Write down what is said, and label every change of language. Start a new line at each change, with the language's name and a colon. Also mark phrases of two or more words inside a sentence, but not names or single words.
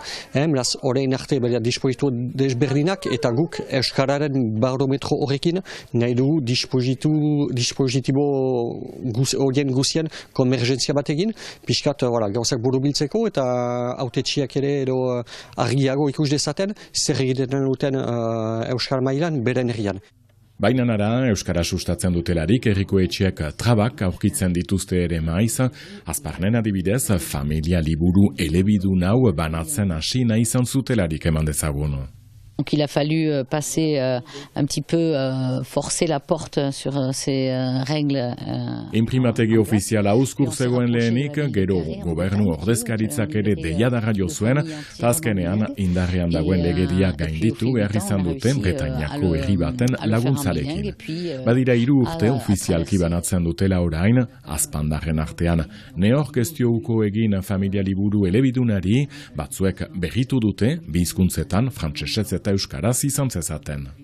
Basque: Beraz, orain arte dispozitu desberdinak eta guk Euskararen barometro horrekin nahi dugu dispositibo horien guzien konvergentzia batekin, pixkat gauzak burubiltzeko eta hautetsiak ere edo argiago ikus dezaten zer egiten duten Euskal mailan beren herrian. Baina nara, Euskara sustatzen dutelarik herriko etxeak trabak aurkitzen dituzte ere maiz, Azparnen adibidez, familia liburu elebidun hau banatzen hasi nahi izan zutelarik eman dezagun.
French: Donc il a fallu passer un petit peu, forcer la porte sur ces règles.
Basque: Inprimategi ofiziala uzkur zegoen lehenik, gero gobernu ordezkaritzak ere deiadarra jo zuen, azkenean indarrean dagoen legedia gainditu behar izan duten Bretainiako herri baten laguntzarekin. Badira 3 urte ofizialki banatzen dutela orain, azpandarren artean neorkestiouko egin familia liburu elebidunari, batzuek berritu dute, bi hizkuntzetan frantsesez eta euskaraz izan zezaten.